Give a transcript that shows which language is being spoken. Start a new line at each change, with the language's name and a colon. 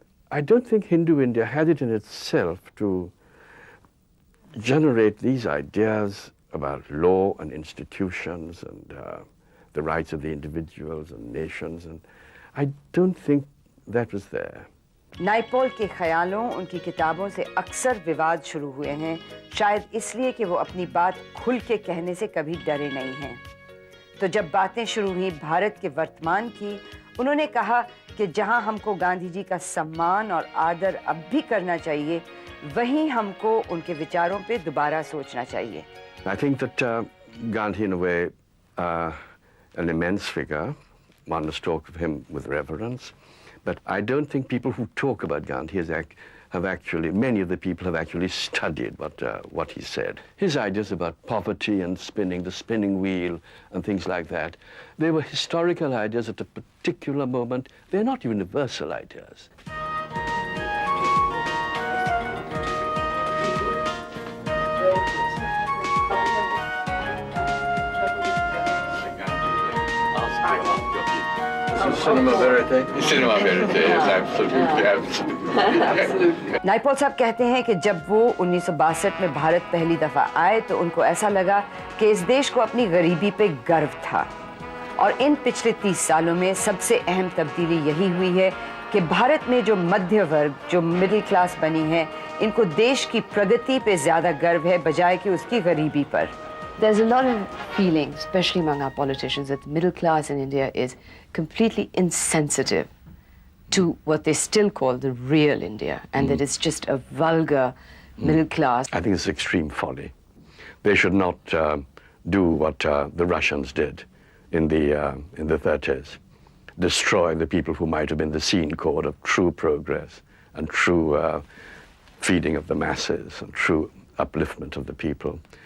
English: I don't think Hindu India had it in itself to generate these ideas about law and institutions and the rights of the individuals and nations, and I don't think that was there.
Hindi: Naipaul के ख्यालों, उनकी किताबों से अक्सर विवाद शुरू हुए हैं, शायद इसलिए कि वो अपनी बात खुल के कहने से कभी डरे नहीं हैं। तो जब बातें शुरू हुई भारत के वर्तमान की, उन्होंने कहा कि जहां हमको गांधी जी का सम्मान और आदर अब भी करना चाहिए, वहीं हमको उनके विचारों पे दोबारा सोचना चाहिए।
English: I think that Gandhi, in a way, an immense figure, one must talk of him with reverence, but I don't think people who talk about Gandhi have actually, many of the people have actually studied what he said. His ideas about poverty and the spinning wheel and things like that, they were historical ideas at a particular moment. They're not universal ideas. Cinema verite? Cinema verite, yes, absolutely.
Hindi: Naipaul साहब कहते हैं कि जब वो 1962 में भारत पहली दफा आए तो उनको ऐसा लगा कि इस देश को अपनी गरीबी पे गर्व था, और इन पिछले 30 सालों में सबसे अहम तब्दीली यही हुई है कि भारत में जो मध्य वर्ग, जो मिडिल क्लास बनी है, इनको देश की प्रगति पे ज्यादा गर्व है बजाय कि उसकी गरीबी पर।
English: There's a lot of feeling, especially among our politicians, that the middle class in India is completely insensitive to what they still call the real India, and that it's just a vulgar middle class. I think it's extreme folly. They should not do what the Russians did in the 30s, destroy the people who might have been the scene core of true progress and true feeding of the masses and true upliftment of the people.